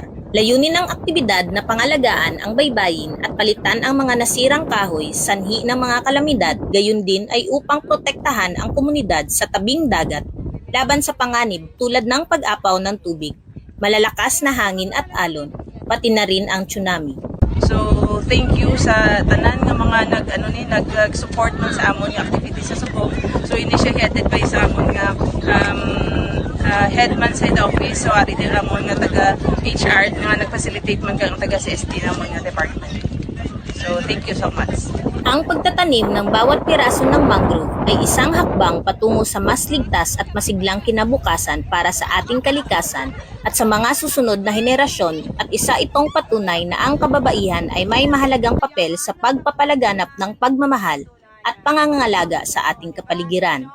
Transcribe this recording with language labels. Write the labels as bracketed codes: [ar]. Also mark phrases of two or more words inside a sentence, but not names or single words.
[tl] Layunin ng aktibidad na pangalagaan ang baybayin at palitan ang mga nasirang kahoy, sanhi ng mga kalamidad, gayon din ay upang protektahan ang komunidad sa tabing dagat laban sa panganib tulad ng pag-apaw ng tubig, malalakas na hangin at alon, pati na rin ang tsunami. [en] So thank you [hil] sa tanan nga mga nag-support man sa amon nga activity sa Subo. So [en] initiated by [hil] sa amon nga headman sa [en] head office, [hil] so ari din ramon nga taga HR nga nag-facilitate man kang taga CSD namon nga department. [en] So thank you so much. [tl] Ang pagtatanim ng bawat piraso ng mangrove ay isang hakbang patungo sa mas ligtas at masiglang kinabukasan para sa ating kalikasan at sa mga susunod na henerasyon, at isa itong patunay na ang kababaihan ay may mahalagang papel sa pagpapalaganap ng pagmamahal at pangangalaga sa ating kapaligiran.